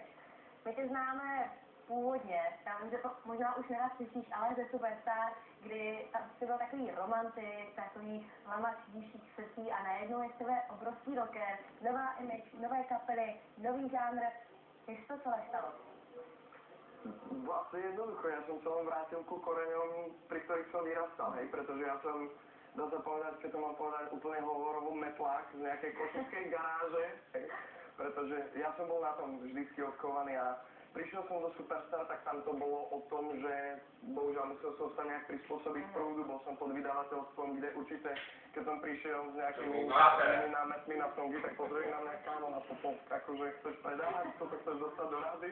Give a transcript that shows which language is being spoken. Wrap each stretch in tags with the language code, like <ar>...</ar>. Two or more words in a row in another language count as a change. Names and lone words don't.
<cs>My tě známe původně, já vím, že to možná už nerad slyšíš, ale ze Superstar, kdy tam jsi byl takový romantik, takový lamač divších srdcí a najednou je z tebe obrovský rocker, nová image, nové kapely, nový žánr. Jak se to celé stalo?</cs> <sk>Vlastne jednoducho, ja som sa len vrátil ku koreňom, pri ktorých som vyrastal, hej, pretože ja som, dá sa povedať, keď to mám povedať, úplne hovorovo metlák z nejakej košickej garáže, hej, pretože ja som bol na tom vždycky odchovaný a prišiel som do Superstar, tak tam to bolo o tom, že bohužiaľ musel som sa nejak prispôsobiť prúdu, bol som pod vydavateľstvom, kde určite, keď som prišiel s nejakými námetmi na songy, tak pozreli na mňa, kámo, na toto, akože chceš predávať, toto chceš dostať do rády?</sk>